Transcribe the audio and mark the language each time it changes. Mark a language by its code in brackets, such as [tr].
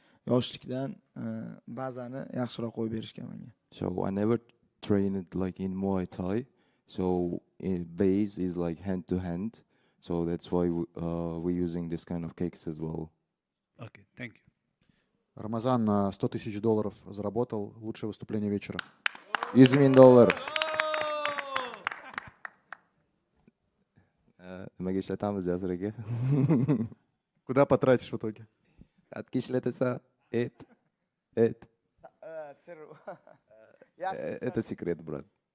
[uz] Yoshlikdan bazani yaxshiroq qo'yib berishgan menga. [en] So I never trained like in Muay Thai. So base is like hand to hand. So that's why we're using this kind of kicks as well. Okay, thank you. [ru] Рамазан $100 000 заработал. Лучшее выступление вечера. $100,000. [uz] Nimaga ishlatamiz Jasur aka? [ru] Куда потратишь в итоге? [uz] Qatga ishlatasa, [ru] это секрет, брат.